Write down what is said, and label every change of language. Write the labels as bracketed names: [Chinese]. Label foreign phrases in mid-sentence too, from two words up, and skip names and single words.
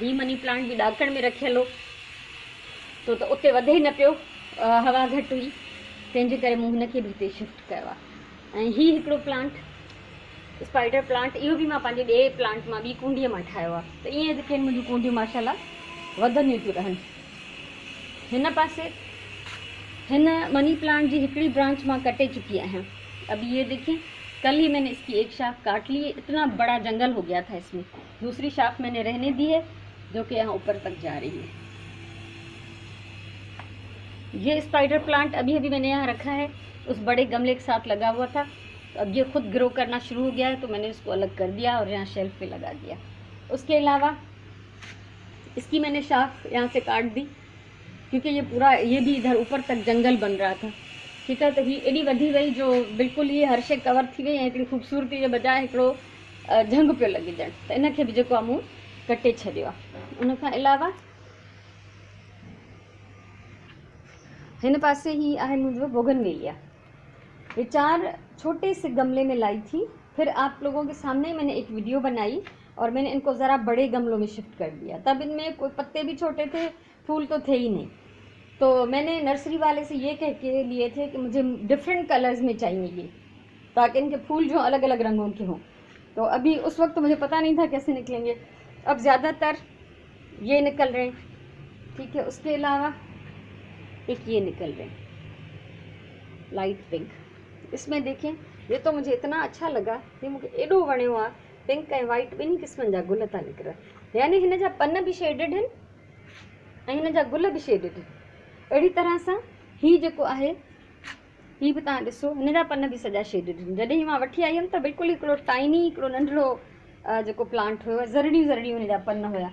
[Sindhi] हीउ मनी प्लांट बि ॾाकण में रखियल हो, त उते वधे ई न पियो, हवा घटि हुई, तंहिंजे करे मूं हिनखे बि हिते शिफ्ट कयो आहे। ऐं हीउ हिकिड़ो प्लांट स्पाइडर प्लांट, इहो बि मां पंहिंजे ॿिए प्लांट मां ॿी कूंडीअ मां ठाहियो आहे। त ईअं जेके मुंहिंजूं कूंडियूं माशाल्लाह वधंदियूं थियूं रहनि। हिन पासे हिन मनी प्लांट की हिकड़ी ब्रांच मां कटे चुकी आहियां। [Urdu] اب یہ دیکھیے، کل ہی میں نے اس کی ایک شاخ کاٹ لی ہے. اتنا بڑا جنگل ہو گیا تھا اس میں۔ دوسری شاخ میں نے رہنے دی ہے، جو کہ یہاں اوپر تک جا رہی ہے. یہ اسپائیڈر پلانٹ ابھی ابھی میں نے یہاں رکھا ہے، اس بڑے گملے کے ساتھ لگا ہوا تھا. اب یہ خود گرو کرنا شروع ہو گیا ہے تو میں نے اس کو الگ کر دیا اور یہاں شیلف پہ لگا دیا. اس کے علاوہ اس کی میں نے شاخ یہاں سے کاٹ دی کیونکہ یہ پورا یہ بھی ادھر اوپر تک جنگل بن رہا تھا, [Sindhi] ठीकु आहे। त ही एॾी वधी वई जो बिल्कुलु ये हर शइ कवर थी वई ऐं हिकिड़ी ख़ूबसूरती जे बजाए हिकिड़ो झंग पियो लॻे ॼण, त इनखे बि जेको आहे मूं कटे छॾियो आहे। उन खां अलावा हिन पासे ही आहे मुंहिंजो बोगनवेलिया। [Urdu] یہ 4 چھوٹے سے گملے میں لائی تھی، پھر آپ لوگوں کے سامنے میں نے ایک ویڈیو بنائی اور میں نے ان کو ذرا بڑے گملوں میں شفٹ کر دیا. تب ان میں کوئی پتے بھی چھوٹے تھے، پھول تو تھے ہی نہیں۔ تو میں نے نرسری والے سے یہ کہہ کے لیے تھے کہ مجھے ڈفرنٹ کلرز میں چاہیے یہ، تاکہ ان کے پھول جو الگ الگ رنگوں کے ہوں. تو ابھی اس وقت تو مجھے پتا نہیں تھا کیسے نکلیں گے، اب زیادہ تر یہ نکل رہے ہیں، ٹھیک ہے. اس کے علاوہ ایک یہ نکل رہے ہیں لائٹ پنک. اس میں دیکھیں، یہ تو مجھے اتنا اچھا لگا، یہ مجھے [Sindhi] एडो वणियो आहे। पिंक ऐं वाइट ॿिन्ही क़िस्मनि जा गुल था निकिरनि, यानी हिन जा पन भी शेडेड आहिनि ऐं हिन जा गुल भी शेडेड आहिनि। अहिड़ी तरह सां हीउ जेको आहे हीउ बि तव्हां ॾिसो, हिन जा पन भी सॼा शेडेड आहिनि। जॾहिं मां वठी आई हुयमि त बिल्कुलु हिकिड़ो टाइनी हिकिड़ो नंढिड़ो जेको प्लांट हुयो, ज़रड़ियूं हिन जा पन हुया।